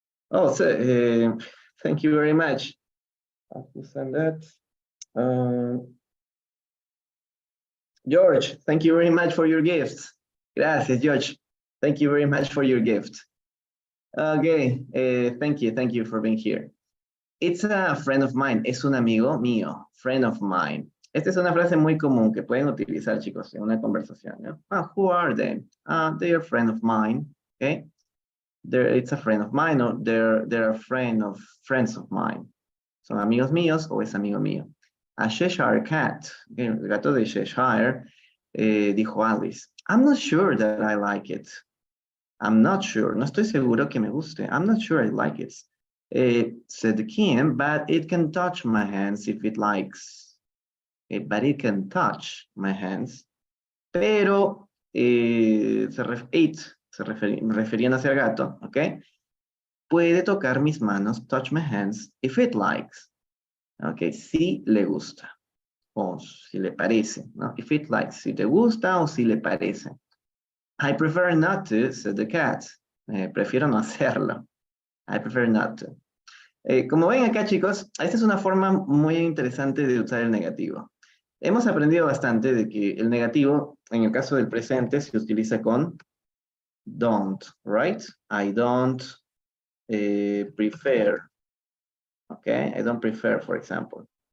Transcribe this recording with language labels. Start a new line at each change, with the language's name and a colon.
English: Oh, so, thank you very much. I'll send that. George, thank you very much for your gift.
Spanish: Gracias, George.
English: Thank you very much for your gift. Okay, thank you for being here. It's a friend of mine.
Spanish: Es un amigo mío.
English: Friend of mine.
Spanish: Esta es una frase muy común que pueden utilizar, chicos, en una conversación, ¿no?
English: Who are they? They are a friend of mine. Okay. It's a friend of mine, or they're a friend of friends of mine.
Spanish: Son amigos míos o es amigo mío.
English: A Cheshire cat, okay,
Spanish: el gato de Cheshire, dijo Alice.
English: I'm not sure that I like it. I'm not sure.
Spanish: No estoy seguro que me guste.
English: I'm not sure I like it. Said the king, but it can touch my hands if it likes. But it can touch my hands.
Spanish: Pero refiriéndose al gato, ¿ok? Puede tocar mis manos,
English: touch my hands, if it likes.
Spanish: Ok, si le gusta. O si le parece, ¿no?
English: If it likes,
Spanish: si te gusta o si le parece.
English: I prefer not to, said the cat.
Spanish: Prefiero no hacerlo.
English: I prefer not to.
Spanish: Como ven acá, chicos, esta es una forma muy interesante de usar el negativo. Hemos aprendido bastante de que el negativo, en el caso del presente, se utiliza con don't, right?
English: I don't prefer. Okay, I don't prefer, for example.